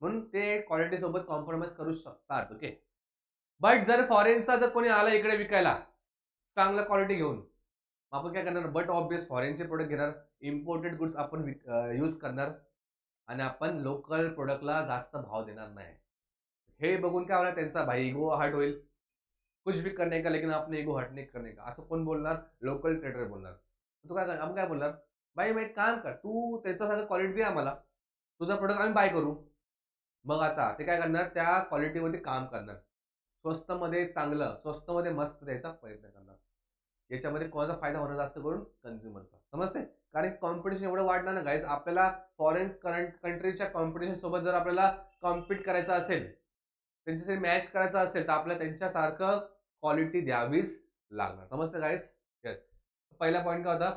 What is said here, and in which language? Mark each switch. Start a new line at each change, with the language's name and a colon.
Marathi: म्हणून ते क्वालिटी सोबत कॉम्प्रोमाइज करू शकतात. ओके. बट जर फॉरेनचा जर कोणी आला इकडे विकायला चांगलं क्वालिटी घेऊन, मग आपण काय करणार? बट ऑब्वियस फॉरेनचे प्रोडक्ट घेणार, इम्पोर्टेड गुड्स आपण यूज करणार आणि आपण लोकल प्रोडक्टला जास्त भाव देणार नाही. हे बघून काय होणार? त्यांचा भाई इगो हर्ट होईल.
Hindi: कुछ भी करने का लेकिन आपने इगो हर्ट नहीं करने का,
Marathi: असं कोण बोलणार? लोकल ट्रेडर बोलणार. तू काय आपण काय बोलणार? भाई मग एक काम कर, तू त्याच्यासारखं क्वालिटी दे आम्हाला, तुझा प्रोडक्ट आम्ही बाय करू. मग आता ते काय करणार? त्या क्वालिटीमध्ये काम करणार, स्वस्तमध्ये चांगलं, स्वस्तमध्ये मस्त द्यायचा प्रयत्न करणार. याच्यामध्ये कोणाचा फायदा होणार? जास्त करून कन्झ्युमरचा. समजते? कारण कॉम्पिटिशन एवढं वाढणार ना गाईज, आपल्याला फॉरेन करंट कंट्रीच्या कॉम्पिटिशन सोबत जर आपल्याला कॉम्पिट करायचं असेल, त्यांच्याशी मॅच करायचं असेल, तर आपल्याला त्यांच्यासारखं क्वालिटी द्यावीच लागणार. समजतं गाईज? येस. पहिला पॉईंट काय होता?